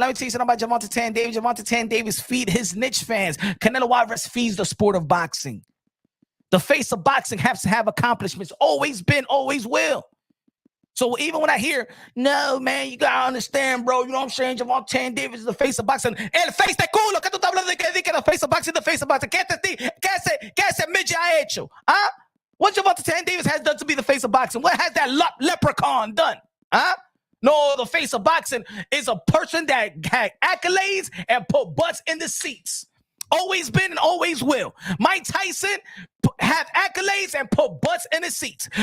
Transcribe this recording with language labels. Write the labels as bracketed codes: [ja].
[en] But let me tell you something about Gervonta Tan Davis. Gervonta Tan Davis feed his niche fans. Canelo Alvarez feeds the sport of boxing. The face of boxing has to have accomplishments. Always been, always will. So even when I hear, no, man, you got to understand, bro. You know what I'm saying? Gervonta Tan Davis is the face of boxing. [es] El face de culo. ¿Qué tú estás hablando de que [en] the face of boxing, the face of boxing? [es] ¿Qué ese midget ha hecho? Huh? [en] What Gervonta Tan Davis has done to be the face of boxing? What has that leprechaun done? Huh? No, the face of boxing is a person that had accolades and put butts in the seats. Always been and always will. Mike Tyson have accolades and put butts in the seats.